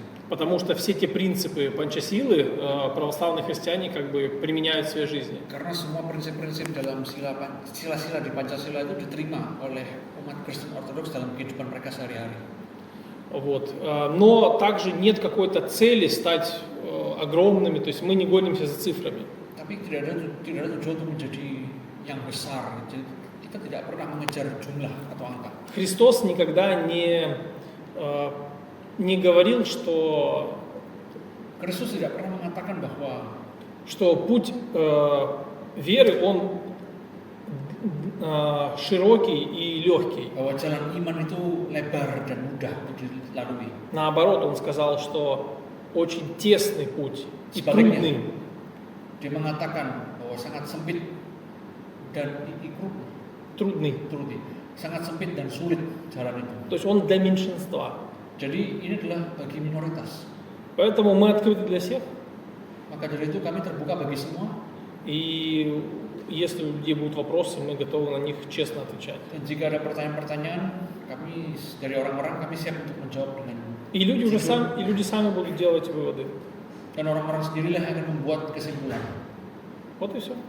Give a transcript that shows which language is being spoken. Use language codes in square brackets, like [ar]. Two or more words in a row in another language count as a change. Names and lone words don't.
[ru] Потому что все те принципы панчасилы православные христиане как бы применяют в своей жизни. [id] Karena semua prinsip-prinsip dalam sila-sila di Pancasila itu diterima oleh umat Kristen Ortodoks dalam kehidupan mereka sehari-hari. [ru] Вот. Но также нет какой-то цели стать огромными, то есть мы не гонимся за цифрами. [id] Tapi tidak ada tujuan untuk menjadi yang besar. Jadi, kita tidak pernah mengejar jumlah atau angka. [ru] Христос никогда не говорил, что [id] Kristus tidak pernah mengatakan bahwa [ru] путь веры он широкий и легкий. [id] bahwa jalan iman itu lebar dan mudah untuk dilalui. [ru] Наоборот, он сказал, что очень тесный путь и [id] Sebaliknya, [ru] трудный. [id] dia mengatakan bahwa sangat sempit dan [ru] Трудный. [id] sangat sempit dan sulit jalan itu. [ru] То есть он для меньшинства. [id] Jadi ini adalah bagi minoritas. [ru] Поэтому мы открыты для всех. [id] Maka dari itu kami terbuka bagi semua. [ru] И если у людей будут вопросы, мы готовы на них честно отвечать. [id] Dan jika ada pertanyaan-pertanyaan, kami dari orang-orang kami siap untuk menjawab dengan. [ru] И люди сами будут делать выводы. [id] Dan orang-orang sendirilah yang akan membuat kesimpulan. [ru] Вот и все.